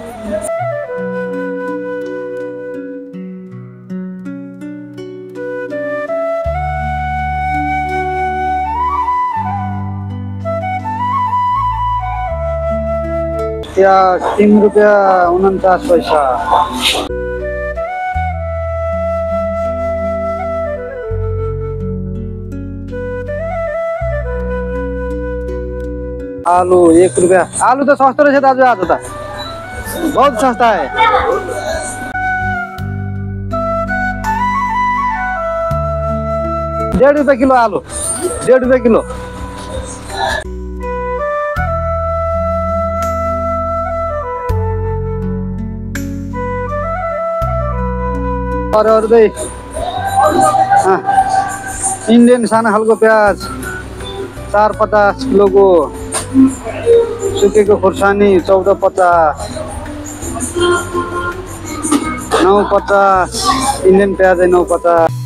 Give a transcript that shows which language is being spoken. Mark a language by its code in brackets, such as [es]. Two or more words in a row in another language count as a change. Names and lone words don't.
[ne] प्याज 3 रुपियाँ 49 पैसा। आलू 1 रुपियाँ। आलू तो सस्तो रहेछ दाजु, आज त [hi] बहुत सस्ता है। [ne] ₹1.5 किलो आलू, ₹1.5 किलो। और इंडियन साना खालको प्याज 450 किलोको सुकेको खुर्सानी 1450, 950, इन्डियन प्याज 950।